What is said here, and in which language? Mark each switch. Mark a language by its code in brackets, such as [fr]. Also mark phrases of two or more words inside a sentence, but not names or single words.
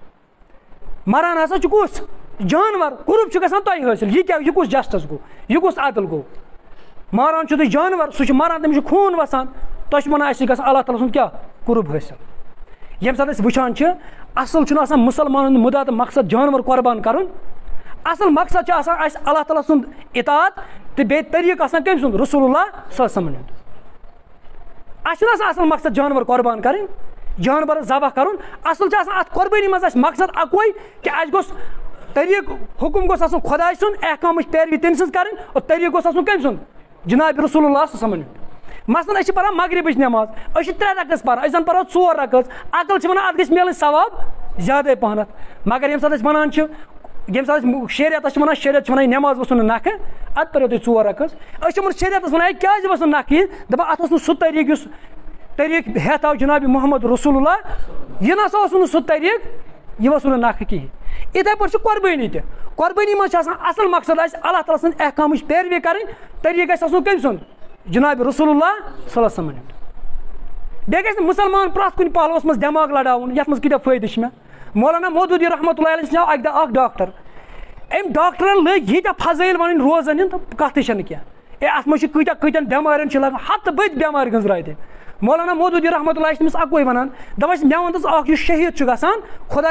[ks] مران ہسا چھُ کُس جانور قُرب چھُ گژھان تۄہہِ حٲصِل یہ کیٛاہ یہِ کُس جسٹس گوٚو یہِ کُس عدل گوٚو ماران چھُو تُہۍ جانور سُہ چھُ مران تٔمِس چھُ خوٗن وسان تۄہہِ چھُ ونان اَسہِ چھُ گژھان اللہ تعالیٰ سُنٛد کیٛاہ قُرب حٲصِل ییٚمہِ ساتہٕ أسۍ وٕچھان چھِ اصل چھُنہٕ آسان مُسلمانن ہُنٛد مُدا تہٕ مقصد جانور قۄربان کرُن اصل مقصد چھُ آسان اَسہِ اللہ تعالیٰ سُنٛد اطاعت تہٕ بیٚیہِ طریٖقہٕ آسان کٔمۍ سُنٛد [ar] رسول اللہ صلی اللہ علیہ وسلم [ks] ہُنٛد اَسہِ چھُنہٕ آسان اصل مقصد جانور قۄربان کرٕنۍ جانور ذبح کرُن اصل چھُ آسان اتھ قۄربٲنی منٛز اَسہِ مقصد اکوے کہِ اَسہِ گوٚژھ طریٖقہٕ حُکُم گوٚژھ آسُن خۄداے سُنٛد احکامٕچ پیروی تٔمۍ سٕنٛز کرٕنۍ اور طریٖقہٕ گوٚژھ آسُن کٔمۍ سُنٛد جناب [ar] رسول اللہ صلی اللہ علیہ وسلم [ks] ہُنٛد مثلاً أسۍ چھِ پران مغربٕچ نٮ۪ماز أسۍ چھِ 3 رکعت پران أسۍ زن پرو 4 رکعت عقل چھِ ونان اتھ گژھِ میلٕنۍ ثواب زیادے پہنتھ مگر ییٚمہِ ساتہٕ أسۍ ونان چھِ ییٚمہِ ساتہٕ أسۍ شریعتس چھِ ونان شریعت چھِ ونان یہِ نٮ۪ماز ؤژھِو نہٕ نکھٕ ادٕ پٔرِو تُہۍ 4 رکعت أسۍ چھِ یِمن شریعتس ونان ہے کیٛازِ ؤژھ نہٕ نکھٕ یہِ دپان اتھ اوس نہٕ سُہ طریٖقہٕ یُس طریٖقہٕ ہٮ۪تھ آو جناب [ar] محمد رسول اللہ [ks] یہِ نسا اوس نہٕ سُہ طریٖقہٕ یہِ ؤژھِو نہٕ نکھٕ کِہیٖنۍ یِتھے پٲٹھۍ چھِ قۄربٲنی تہِ قۄربٲنی منٛز چھِ آسان اصل مقصد اَسہِ اللہ تعالیٰ سٕنٛدِ احکامٕچ پیروی کرٕنۍ طریٖقہٕ گژھِ آسُن کٔمۍ سُنٛد جناب [ar] رسول اللہ صلی اللہ علیہ وسلم [ks] ہُنٛد بیٚیہِ گژھِ نہٕ مُسلمان پرٛٮ۪تھ کُنہِ پہلوس منٛز دٮ۪ماغ لڑاوُن یتھ منٛز کۭتیاہ فٲیدٕ چھِ مےٚ مولانا مودوٗدی [ar] رحمتہ اللہ علیہ [ks] سٕنٛدِ اکہِ دۄہ اکھ ڈاکٹر أمۍ ڈاکٹرن لٔگۍ ییٖتیاہ فضٲیل وَنٕنۍ روزن ہِنٛدۍ تہٕ کتھٕے چھنہٕ کینٛہہ اے اتھ منٛز چھِ کۭتیاہ بٮ۪مارٮ۪ن چھِ لگان ہتہٕ بٔدۍ بٮ۪مارِ گٔنٛزرایہِ تٔمۍ مولانا مودوٗدی [ar] رحمتہ اللہ [ks] چھِ تٔمِس اکوے ونان دپان مےٚ وَن تہٕ اکھ یُس شہیٖد چھُ گژھان خۄداے